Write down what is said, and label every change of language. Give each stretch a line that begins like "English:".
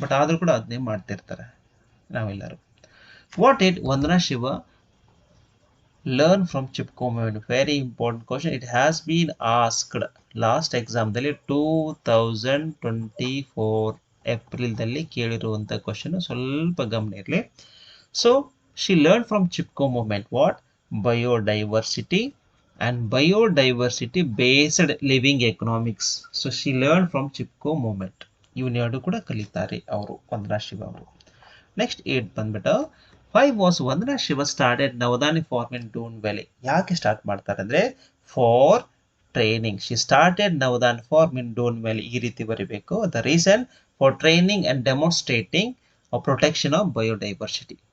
English: but
Kannada: ಆದರೂ ಕೂಡ ಅದನ್ನೇ ಮಾಡ್ತಿರ್ತಾರೆ ನಾವೆಲ್ಲರೂ.
English: What did Vandana Shiva learn from Chipko movement? Very important question. It has been asked last ಎಕ್ಸಾಮ್ದಲ್ಲಿ
Kannada: 2024 ಏಪ್ರಿಲ್ದಲ್ಲಿ ಕೇಳಿರುವಂಥ question, ಸ್ವಲ್ಪ ಗಮನ ಇರಲಿ.
English: So she learn from Chipko movement what? Biodiversity and biodiversity based living economics. So she learned from Chipko movement.
Kannada: ಇವನ್ನೆರಡು ಕೂಡ ಕಲಿತಾರೆ ಅವರು, ವಂದನಾ ಶಿವ ಅವರು.
English: next 8
Kannada: ಬಂದ್ಬಿಟ್ಟು
English: Why was Vandana Shiva started Navdanya farm in Doon valley?
Kannada: ಯಾಕೆ start ಮಾಡ್ತಾರೆ ಅಂದರೆ
English: For training. She started Navdanya farm in Doon valley,
Kannada: ಈ ರೀತಿ ಬರೀಬೇಕು.
English: The reason for training and demonstrating protection of biodiversity.